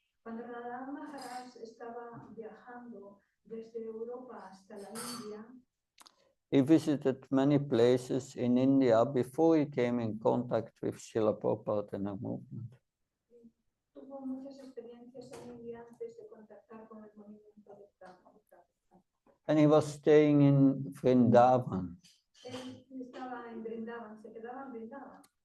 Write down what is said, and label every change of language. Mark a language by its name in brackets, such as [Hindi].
[Spanish] Cuando Radha Maharaj estaba viajando desde Europa hasta la India, [English] he visited many places in India before he came in contact with Srila Prabhupada and the movement. [Spanish] Tuvo muchas experiencias en India antes de contactar con el movimiento de Prabhupada. [English] And he was staying in Vrindavan. [Spanish] Él estaba en Vrindavan, se quedaba en Vrindavan.